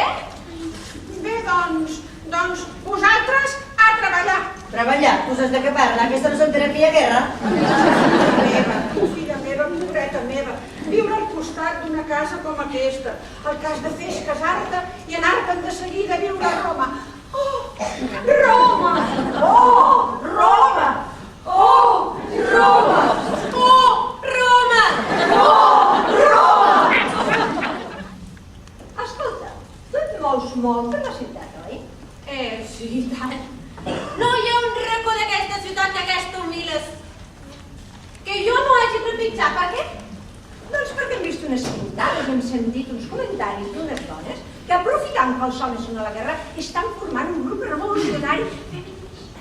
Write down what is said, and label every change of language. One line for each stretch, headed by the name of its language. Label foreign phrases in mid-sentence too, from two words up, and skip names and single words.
Catalan: Bé, doncs, vosaltres a treballar. Treballar, tu saps de què parla? Aquesta no s'entera que hi ha guerra. Filla meva, moreta meva, viure al costat d'una casa com aquesta. El que has de fer és casar-te i anar-te'n de seguida a viure a Roma. Oh, Roma! Oh, Roma! Oh, Roma! Oh, Roma! Oh, Roma! Escolta, tu et mous molt per la ciutat, oi? Sí, i tant. No hi ha un racó d'aquesta ciutat, d'aquesta humiles, que jo no hagi trepitjat. Per què? Doncs perquè hem vist unes pintades, hem sentit uns comentaris d'unes dones que, aprofitant que els homes són a la guerra, estan formant un grup revolucionari feminista.